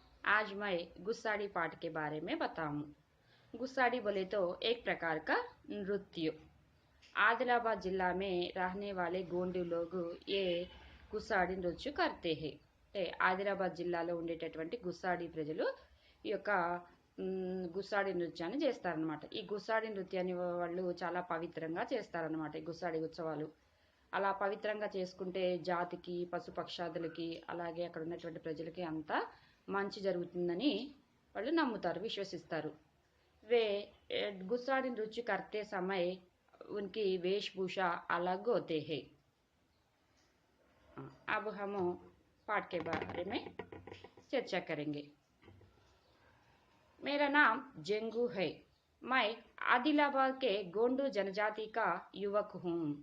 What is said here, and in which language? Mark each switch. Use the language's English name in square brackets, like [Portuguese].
[Hindi] आज मैं गुस्साड़ी पाठ के बारे में बताऊं। गुस्साड़ी बोले तो एक प्रकार का नृत्य। आदिलाबाद जिला में रहने वाले गोंडी लोग ये [Telugu] గుస్సాడి నృత్యం [Hindi] करते हैं। [Telugu] అంటే ఆదిలాబాద్ జిల్లాలో ఉండేటటువంటి గుస్సాడి ప్రజలు ఈ యొక్క గుస్సాడి నృత్యాన్ని చేస్తారనమాట। ఈ గుస్సాడి నృత్యాన్ని వాళ్ళు చాలా పవిత్రంగా చేస్తారనమాట। ఈ గుస్సాడి ఉత్సవాలు అలా పవిత్రంగా చేసుకుంటే జాతికి పశుపక్షాదులకి అలాగే అక్కడ ఉన్నటువంటి ప్రజలకి అంతా మంచి జరుగుతుందని వాళ్ళు నమ్ముతారు, విశ్వసిస్తారు। [Hindi] वे गुस्साड़ी नृत्य करते समय उनकी वेशभूषा अलग होते हैं। अब हम पाठ के बारे में चर्चा करेंगे। मेरा नाम जेंगू है। मैं आदिलाबाद के गोंडू जनजाति का युवक हूँ।